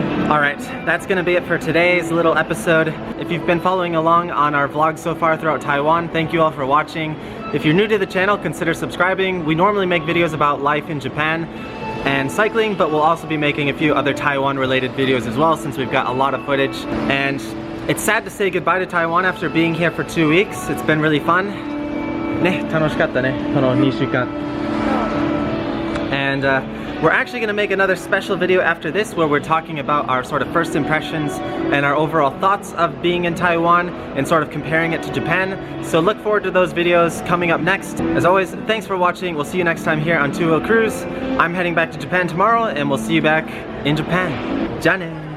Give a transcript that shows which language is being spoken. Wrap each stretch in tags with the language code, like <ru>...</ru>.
<en>Alright, that's gonna be it for today's little episode. If you've been following along on our vlogs so far throughout Taiwan, thank you all for watching. If you're new to the channel, consider subscribing. We normally make videos about life in Japan and cycling, but we'll also be making a few other Taiwan related videos as well, since we've got a lot of footage. And it's sad to say goodbye to Taiwan after being here for 2 weeks. It's been really fun.</en> <ja>Ne, 楽しかったね、この2週間.</ja> <en>And we're actually going to make another special video after this where we're talking about our sort of first impressions and our overall thoughts of being in Taiwan and sort of comparing it to Japan. So look forward to those videos coming up next. As always, thanks for watching. We'll see you next time here on Two Wheel Cruise. I'm heading back to Japan tomorrow, and we'll see you back in Japan.</en> <ja>Ja ne!</ja>